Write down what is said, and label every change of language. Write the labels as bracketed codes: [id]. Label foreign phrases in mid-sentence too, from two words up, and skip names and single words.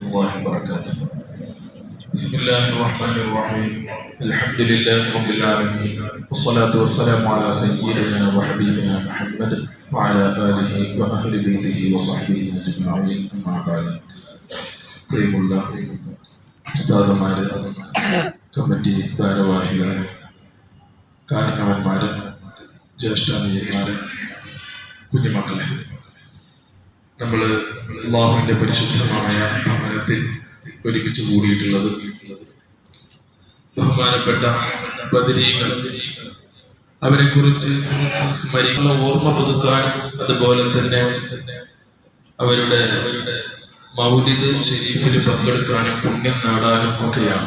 [ar] الله وبركاته. بسم الله الرحمن الرحيم. الحمد لله رب العالمين والصلاة والسلام على سيدنا وحبيبنا محمد وعلى آله وأهل بيته وصحبه أجمعين. أما بعد. [ml] പ്രിയമുള്ള ഉസ്താദുമാര്, കമ്മിറ്റി ഭാരവാഹികളെ, കാരണവന്മാര്, ജ്യേഷ്ഠാനിയന്മാര്, കുഞ്ഞുമക്കളെ, നമ്മൾ അല്ലാഹുവിന്റെ പരിശുദ്ധമായ ഭവനത്തിൽ ഒരുമിച്ച് കൂടിയിട്ടുള്ളത് ബഹുമാനപ്പെട്ട ബദരീങ്ങൾ, അവരെ കുറിച്ച് സ്മരിക്കുന്ന ഓർമ്മ പുതുക്കാനും അതുപോലെ തന്നെ അവരുടെ മൗലിദ് ശരീഫിൽ പങ്കെടുക്കാനും പുണ്യം നേടാനും ഒക്കെയാണ്.